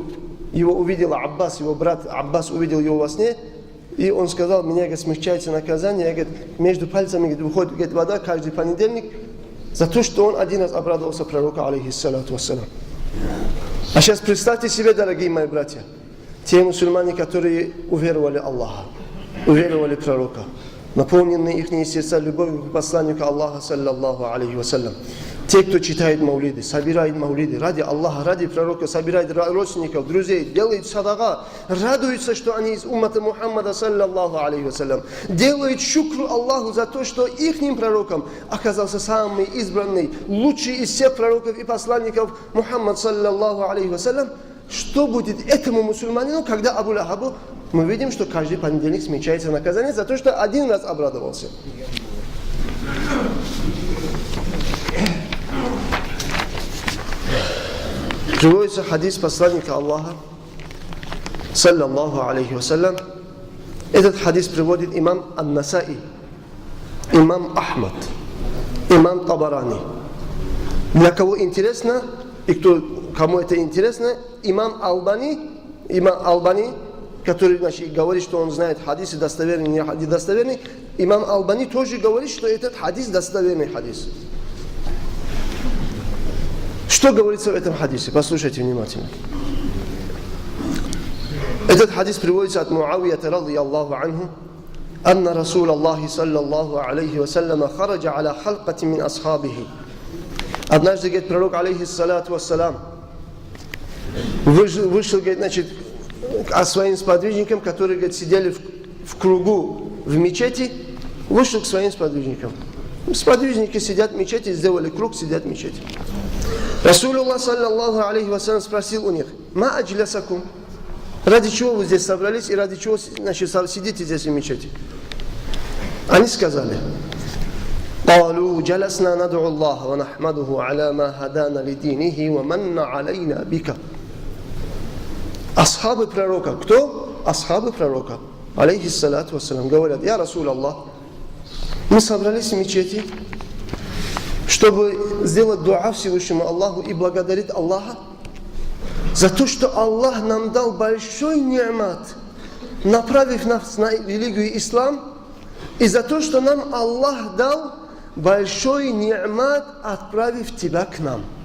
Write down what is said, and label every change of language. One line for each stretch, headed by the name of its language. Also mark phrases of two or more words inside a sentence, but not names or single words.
Russian: Его увидел Аббас, его брат Аббас увидел его во сне, и он сказал, меня, говорит, смягчается наказание, говорит, между пальцами, говорит, выходит, говорит, вода каждый понедельник, за то, что он один раз обрадовался пророку,
Arabic: عليه الصلاة والسلام.
Russian: А сейчас представьте себе, дорогие мои братья, те мусульмане, которые уверовали Аллаха, уверовали пророка, наполнены их сердца любовью к посланнику Аллаха,
Arabic: صلى الله عليه وسلم.
Russian: Те, кто читает маулиды, собирает маулиды, ради Аллаха, ради пророка, собирает родственников, друзей, делает садака, радуются, что они из уммата Мухаммада,
Arabic: صلى الله عليه وسلم,
Russian: делают шукру Аллаху за то, что ихним пророком оказался самый избранный, лучший из всех пророков и посланников Мухаммад,
Arabic: صلى الله عليه وسلم.
Russian: Что будет этому мусульманину, когда Абу Лахабу, мы видим, что каждый понедельник смягчается наказание за то, что один раз обрадовался. Приводится хадис посланника Аллаха,
Arabic: صلى الله عليه وسلم.
Russian: Этот хадис приводит имам Ан-Насаи, имам Ахмад, имам Табарани. Для кого интересно, и кому это интересно, имам Албани, который, значит, говорит, что он знает хадисы достоверный, не недостоверный, имам Албани тоже говорит, что этот хадис достоверный хадис. Что говорится в этом хадисе? Послушайте внимательно. Этот хадис приводится от Муавията
Arabic: رضي الله عنه, أن رسول الله صلى الله عليه وسلم خرج على حلقة من أصحابه.
Russian: Однажды, говорит, пророк,
Arabic: عليه الصلاة والسلام,
Russian: вышел, говорит, значит, к своим сподвижникам, которые, говорит, сидели в кругу в мечети, вышел к своим сподвижникам. Сподвижники сидят в мечети, сделали круг, сидят в мечети.
Arabic: رسول الله صلى الله عليه وسلم
Russian: спросил у них:
Arabic: «ما أجلسكم?»
Russian: Ради чего вы здесь собрались и ради чего, значит, сидите здесь в мечети? Они сказали:
Arabic: قالوا جلسنا ندعو الله ونحمده على ما هدانا لدينه ومن علينا بك.
Russian: Асхабы пророка. Кто? Асхабы пророка,
Arabic: عليه الصلاة والسلام,
Russian: говорят:
Arabic: «يا رسول الله,
Russian: мы собрались в мечети, чтобы сделать дуа Всевышнему Аллаху и благодарить Аллаха за то, что Аллах нам дал большой ни'мат, направив нас на религию ислам, и за то, что нам Аллах дал большой ни'мат, отправив тебя к нам».